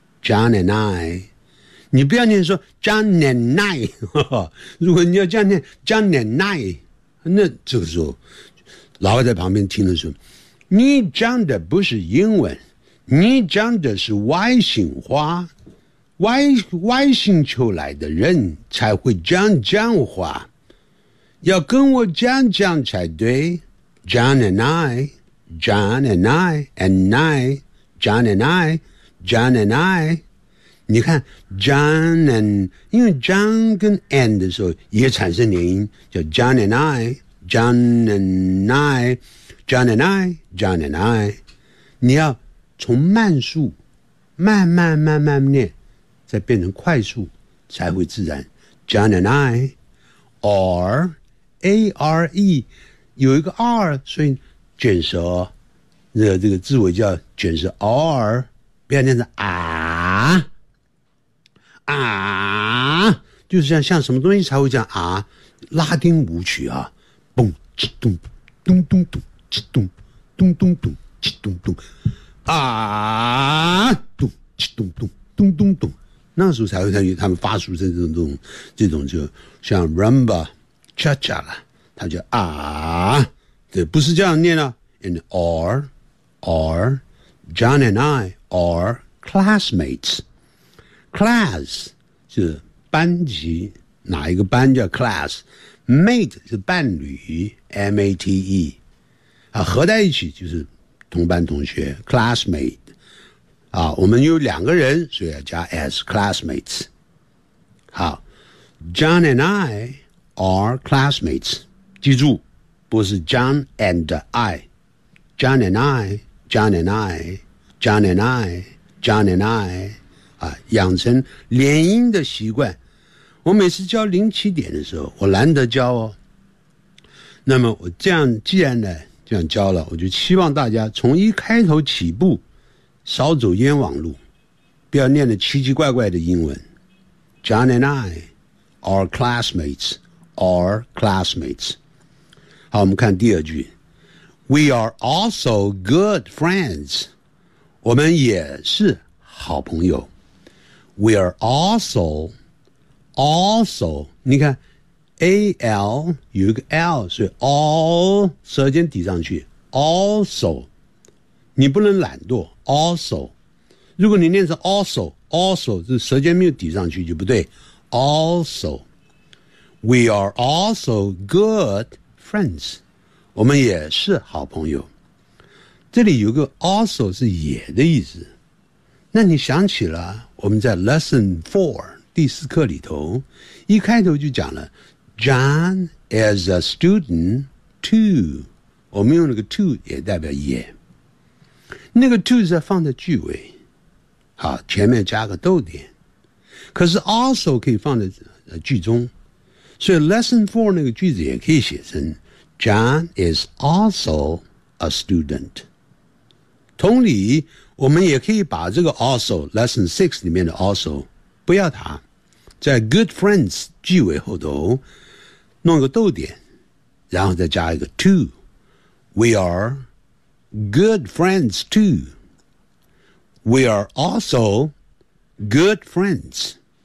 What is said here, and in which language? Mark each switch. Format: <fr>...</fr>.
<en>John and I,</en> <zh>你不要念说 John and I, 如果你要这样念 John and I, 那这个时候老外在旁边听的时候，你讲的不是英文，你讲的是外星话，外星球来的人才会讲讲话，要跟我讲讲才对。</zh> <en>John and I, John and I, and I, John and I, John and I,</en> <zh>你看</zh> <en>John and,</en> <zh>因为 John 跟 and 的时候也产生连音，叫</zh> <en>John and I, John and I, John and I, John and I,</en> <zh>你要从慢速慢慢慢慢念再变成快速才会自然。</zh> <en>John and I, or A-R-E,</en> <zh>有一个 R, 所以卷舌，这个字尾叫卷舌 R, 不要念成啊啊，就是像什么东西才会讲啊，拉丁舞曲啊，蹦叽咚咚咚咚叽咚咚咚咚叽咚咚啊，咚叽咚咚咚咚咚，那时候才会他们发出这种就像</zh> <en>rumba cha cha</en> <zh>了。他就啊，对，不是这样念了。</zh> <en>And or John and I are classmates.</en> <zh>Class 是班级，哪一个班叫 class? Mate 是伴侣 ,M-A-T-E。合在一起就是同班同学 classmate 啊，我们有两个人，所以要加</zh> <en>as classmates。</en> <zh>好</zh> <en>，John and I are classmates。</en> <zh>记住，不是</zh> <en>John and I。 John and I, John and I, John and I, John and I,</en> <zh>啊，养成连音的习惯。我每次教零起点的时候，我难得教哦。那么我这样，既然呢这样教了，我就希望大家从一开头起步，少走冤枉路，不要念的奇奇怪怪的英文。</zh> <en>John and I are classmates, are classmates。</en> <zh>好，我们看第二句。</zh> <en>We are also good friends.</en> <zh>我们也是好朋友。 We are also, also, 你看 ,AL 有一个 L, 所以 all, 舌尖抵上去 ,also, 你不能懒惰 ,also, 如果你念成 also, also, 这舌尖没有抵上去就不对 ,also,</zh> <en>we are also good friends.</en> <zh>我们也是好朋友。这里有个 also 是也的意思。那你想起了我们在 lesson 4第四课里头一开头就讲了</zh> <en>John is a student too。</en> <zh>我们用那个 too 也代表也。那个 too 是放在句尾。好，前面加个逗点。可是 also 可以放在句中。所以 lesson 4那个句子也可以写成</zh> <en>John is also a student.</en> <zh>同理，我们也可以把这个 also, lesson 6里面的 also, 不要它，在</zh> <en>good friends</en> <zh>句尾后头弄个逗点，然后再加一个 too.</zh> <en>We are good friends too. We are also good friends.</en>